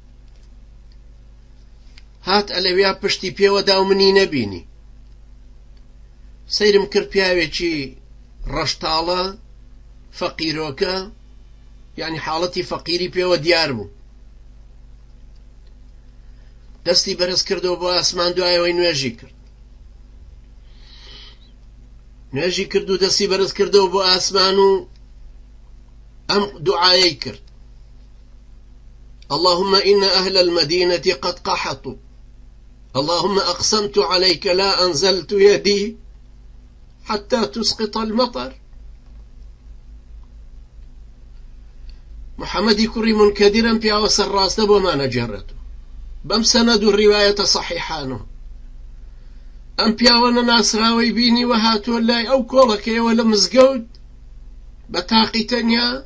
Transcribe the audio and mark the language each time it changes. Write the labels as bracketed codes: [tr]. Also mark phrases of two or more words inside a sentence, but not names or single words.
[ckb] هات ئەلەویا پشتی پێوەدا و منی نەبینی سەیرم کرد پیاوێکی ڕەشتاڵە فەقیرۆکە یعنی حاڵەتی فەقیری پێوە دیار بوو دەستی بەرز کردەوە بۆ ئاسمان دوایەوەی نوێژی کرد نوێژی کرد و دەستی بەرز کردەوە بۆ ئاسمان و ئەم دوعایەی کرد [ar] اللهم إن أهل المدينة قد قحطوا اللهم أقسمت عليك لا أنزلت يدي حتى تسقط المطر [ckb] محمدی کوڕی منکەدرم پیاوە سەرڕاستە بۆمانە جێڕێتەوە بەم سەنەد و ڕیوایەتە صەحیحانەوە ئەم پیاوە نەناسراوەی بینی و هاتووە لای ئەو کۆڵەکەیەوە لە مزگەوت بە تاقی تەنیا